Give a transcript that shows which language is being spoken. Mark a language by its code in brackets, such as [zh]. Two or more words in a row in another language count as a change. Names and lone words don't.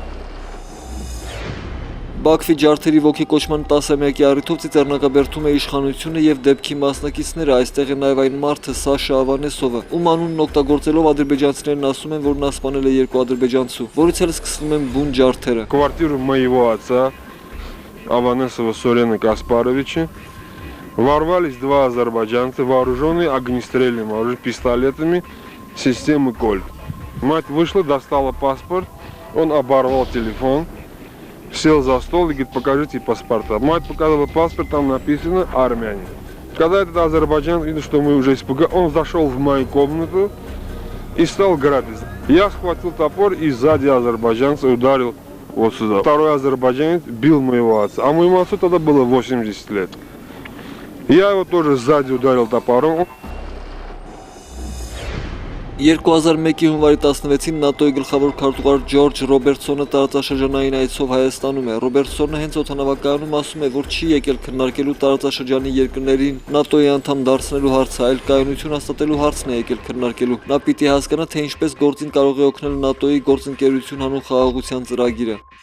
[hy] Բաքվի ջարդերի ոգեկոչման 10-ամյակի առիթով Ծիծեռնակաբերդում է իշխանությունը եւ դեպքի մասնակիցները, այստեղ է նաեւ այն մարդը Սաշա Ավանեսովը, ում անունն օգտագործելով ադրբեջանցիներն ասում են, որ նա սպանել է 2 ադրբեջանցու, որից էլ սկսվում են բուն ջարդերը։ [ru] Квартиру моего отца Аванесова Сорена Каспаровича ворвались 2 азербайджанца, вооруженные огнестрельным оружием, пистолетами системы Кольт. Мать вышла, достала паспорт, он оборвал телефон. Сел за стол и говорит, покажите паспорта. Мать показала паспорт, там написано армяне. Когда этот азербайджан видел, что мы уже испугались, он зашел в мою комнату и стал грабить. Я схватил топор и сзади азербайджанца ударил вот сюда. Второй азербайджанец бил моего отца, а моему отцу тогда было 80 лет. Я его тоже сзади ударил топором. [hy] 2001-ի հունվարի 16-ին ՆԱՏՕ-ի գլխավոր քարտուղար Ջորջ Ռոբերտսոնը տարածաշրջանային այցով Հայաստանում է։ Ռոբերտսոնը հենց օդանավակայանում ասում է, որ չի եկել քննարկելու տարածաշրջանի երկրներին ՆԱՏՕ-ի անդամ դարձնելու հարցը, այլ կայունություն հաստատելու հարցն է եկել քննարկելու։ Նա պիտի հասկանա, թե ինչպես գործին կարող է օգնել ՆԱՏՕ-ի գործընկերություն հանուն խաղաղության ծրագիրը։